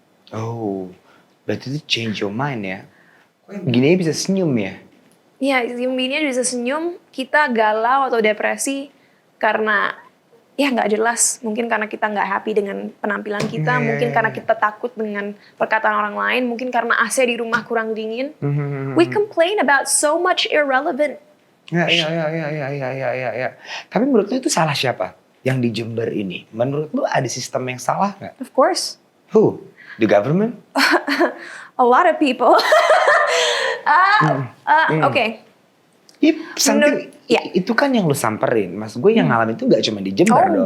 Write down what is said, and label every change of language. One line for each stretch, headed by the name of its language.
Indonesian: Oh, berarti itu
English: change your mind
Indonesian: ya? Gini bisa senyum ya? Iya, Zimbininya bisa senyum, kita galau atau depresi karena ya nggak jelas. Mungkin karena kita nggak happy dengan penampilan kita, mungkin karena kita takut dengan perkataan orang lain, mungkin karena AC di rumah kurang dingin.
English: We complain about so much irrelevant.
Indonesian: Ya. Tapi menurut lu itu salah siapa? Yang di Jember ini? Menurut lu ada sistem yang salah nggak?
English: Of course. Who? The government? A lot of people. Okay.
Indonesian: Itu kan yang lu samperin. Mas gue yang ngalamin itu gak cuma di Jember dong.